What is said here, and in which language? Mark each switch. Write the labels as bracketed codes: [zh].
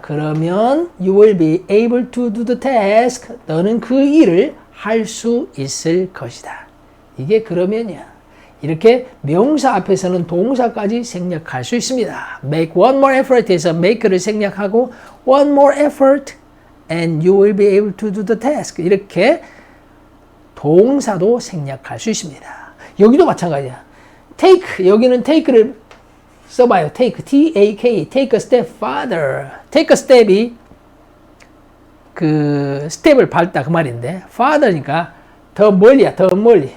[ko] 그러면 [en] you will be able to do the task. [ko] 너는 그 일을 할 수 있을 것이다. 이게 그러면이야. 이렇게 명사 앞에서는 동사까지 생략할 수 있습니다. [en] make one more effort에서 [ko] make를 생략하고 [en] one more effort and you will be able to do the task. [ko] 이렇게 동사도 생략할 수 있습니다. 여기도 마찬가지야. take, 여기는 take를 써봐요. [en] take, T-A-K, take a step farther. take a step [ko] 이 그 스텝을 밟다 그 말인데 farther니까 더 멀리야, 더 멀리.